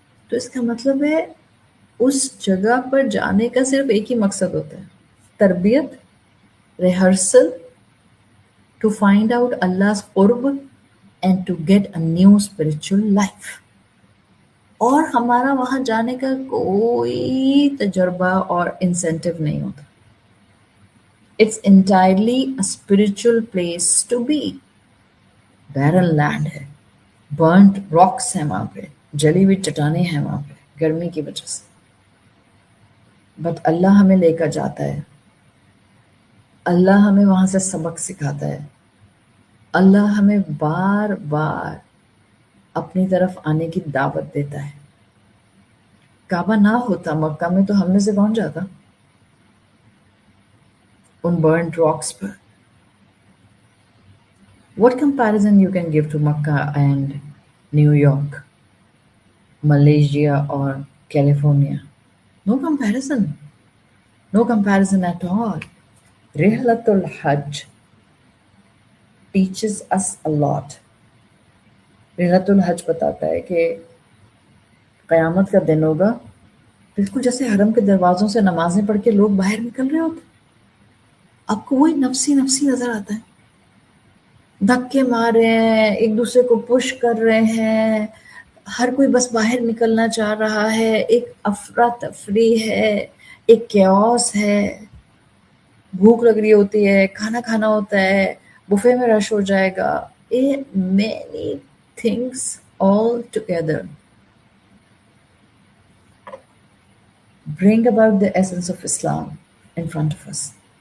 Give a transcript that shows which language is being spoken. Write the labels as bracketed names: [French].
[Hindi] तो इसका मतलब है उस जगह पर जाने का सिर्फ एक ही मकसद होता है, तरबियत, rehearsal, [English] to find out Allah's qurb and to get a new spiritual life. [Hindi] और हमारा वहां जाने का कोई तजर्बा और इंसेंटिव नहीं होता। [English] It's entirely a spiritual place to be. [Hindi] Barren land है, बर्न्ड रॉक्स हैं वहाँ पे, जली हुई चट्टानें हैं वहाँ पे गर्मी की वजह से, बट अल्लाह हमें लेकर जाता है, अल्लाह हमें वहाँ से सबक सिखाता है, अल्लाह हमें बार बार अपनी तरफ आने की दावत देता है। काबा ना होता मक्का में तो हम में से कौन जाता उन बर्न्ड रॉक्स पर? [English] What comparison you can give to Makkah and New York, Malaysia or California? No comparison. No comparison at all. Rihlatul Hajj teaches us a lot. [Hindi] रिहलतुल हज बताता है कि क़यामत का दिन होगा, बिल्कुल जैसे हरम के दरवाज़ों से नमाज़ें पढ़ के लोग बाहर निकल रहे होते, आपको वही नफसी नफसी नज़र आता है, धक्के मार रहे हैं, एक दूसरे को पुश कर रहे हैं, हर कोई बस बाहर निकलना चाह रहा है, एक अफरा तफरी है, एक कैओस है, भूख लग रही होती है, खाना खाना होता है, बुफे में रश हो जाएगा, [English] many things all together bring about the essence of Islam in front of us.